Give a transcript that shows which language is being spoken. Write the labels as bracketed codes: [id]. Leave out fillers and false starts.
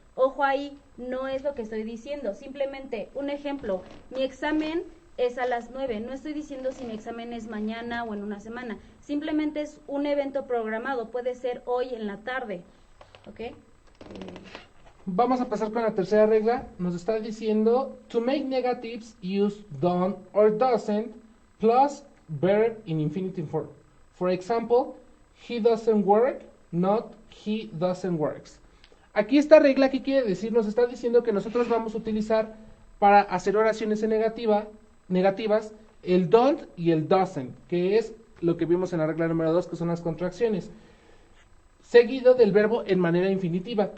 [es] Ojo ahí, no es lo que estoy diciendo. Simplemente, un ejemplo, mi examen es a las 9. No estoy diciendo si mi examen es mañana o en una semana. Simplemente es un evento programado. Puede ser hoy en la tarde. ¿Ok? Vamos a pasar con la tercera regla. Nos está diciendo, [en] to make negatives, use don't or doesn't plus verb in infinitive form. For example, he doesn't work, not he doesn't works. [es] Aquí esta regla, ¿qué quiere decir? Nos está diciendo que nosotros vamos a utilizar para hacer oraciones en negativas el don't y el doesn't, que es lo que vimos en la regla número 2, que son las contracciones, seguido del verbo en manera infinitiva.